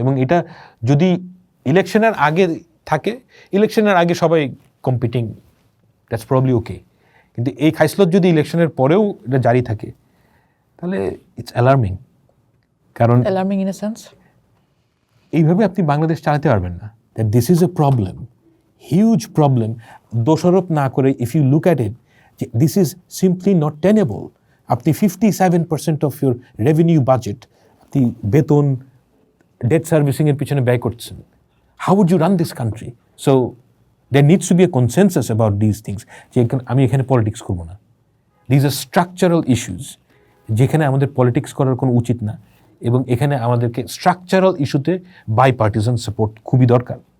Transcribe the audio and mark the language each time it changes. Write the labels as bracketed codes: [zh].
[bn] এবং এটা যদি ইলেকশনের আগে থাকে, ইলেকশনের আগে সবাই কম্পিটিং, [en] That's probably okay. [bn] কিন্তু এই খাইসলত যদি ইলেকশনের পরেও এটা জারি থাকে, তাহলে [en] It's alarming. [bn] কারণ [en] alarming in a sense, [bn] এইভাবে আপনি বাংলাদেশ চালাতে পারবেন না। [en] that this is a problem, huge problem. [bn] দোষারোপ না করে [en] if you look at it, this is simply not tenable. [bn] আপনি 57% [en] of your revenue budget [bn] আপনি বেতন debt servicing এর পিছনে ব্যয় করছেন. [en] How would you run this country? So there needs to be a consensus about these things. [bn] যে আমি এখানে পলিটিক্স করব না. [en] These are structural issues [bn] যেখানে আমাদের পলিটিক্স করার কোনো উচিত না, এবং এখানে আমাদেরকে স্ট্রাকচারাল ইস্যুতে বাইপার্টিজান সাপোর্ট খুবই দরকার।